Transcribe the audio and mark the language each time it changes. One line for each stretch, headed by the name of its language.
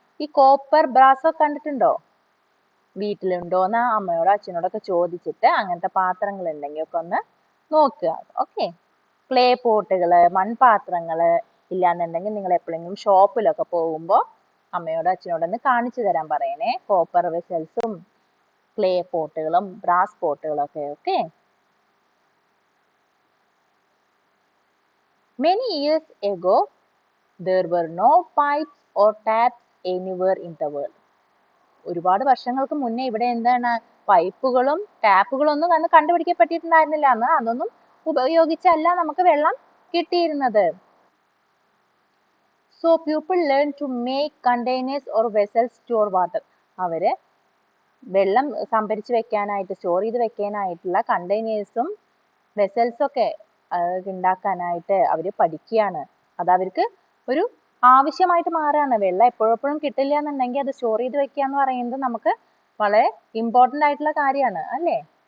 Malayalam: ഈ copper brass ഒക്കെ കണ്ടിട്ടുണ്ടോ? വീട്ടിലുണ്ടോന്ന് അമ്മയോടോ അച്ഛനോടൊക്കെ ചോദിച്ചിട്ട് അങ്ങനത്തെ പാത്രങ്ങൾ ഉണ്ടെങ്കിൽ ഒക്കെ ഒന്ന് നോക്കുക. ഓക്കെ. ക്ലേ പോട്ടുകള്, മൺപാത്രങ്ങള് ഇല്ലാന്നുണ്ടെങ്കിൽ നിങ്ങൾ എപ്പോഴെങ്കിലും ഷോപ്പിലൊക്കെ പോകുമ്പോൾ അമ്മയോടോ അച്ഛനോടൊന്ന് കാണിച്ചു തരാൻ പറയണേ. കോപ്പർ വെസൽസും ക്ലേ പോട്ടുകളും ബ്രാസ് പോട്ടുകളും ഒക്കെ. Okay.
English: Many years ago, there were no pipes or taps anywhere in the world.
Malayalam: ഒരുപാട് വർഷങ്ങൾക്ക് മുന്നേ ഇവിടെ എന്താണ്, പൈപ്പുകളും ടാപ്പുകളും ഒന്നും അന്ന് കണ്ടുപിടിക്കപ്പെട്ടിട്ടുണ്ടായിരുന്നില്ല. അന്ന് അതൊന്നും ഉപയോഗിച്ചല്ല നമുക്ക് വെള്ളം കിട്ടിയിരുന്നത്.
English: So people learn to make containers or vessels store water.
Malayalam: അവര് വെള്ളം സംഭരിച്ച് വെക്കാനായിട്ട്, സ്റ്റോർ ചെയ്ത് വെക്കാനായിട്ടുള്ള കണ്ടെയ്നേഴ്സും വെസൽസും ഒക്കെ ഉണ്ടാക്കാനായിട്ട് അവര് പഠിക്കുകയാണ്. അത് അവർക്ക് ഒരു ആവശ്യമായിട്ട് മാറുകയാണ്. വെള്ളം എപ്പോഴും കിട്ടില്ല എന്നുണ്ടെങ്കിൽ അത് സ്റ്റോർ ചെയ്ത് വെക്കുക എന്ന് പറയുന്നത് നമുക്ക് വളരെ ഇമ്പോർട്ടൻ്റ് ആയിട്ടുള്ള കാര്യമാണ് അല്ലേ.